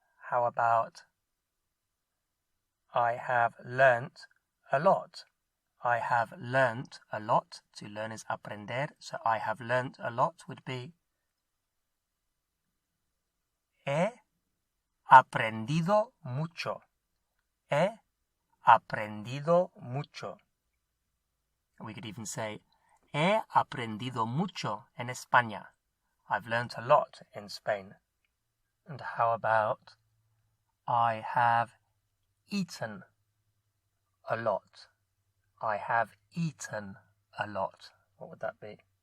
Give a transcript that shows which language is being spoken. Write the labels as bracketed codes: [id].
[en] How about I have learnt a lot? I have learnt a lot. To learn is [es] aprender. [en] So I have learnt a lot would be [es] he aprendido mucho. He aprendido mucho. [en] We could even say [es] he aprendido mucho en España. [en] I've learnt a lot in Spain. And how about I have eaten a lot? I have eaten a lot. What would that be?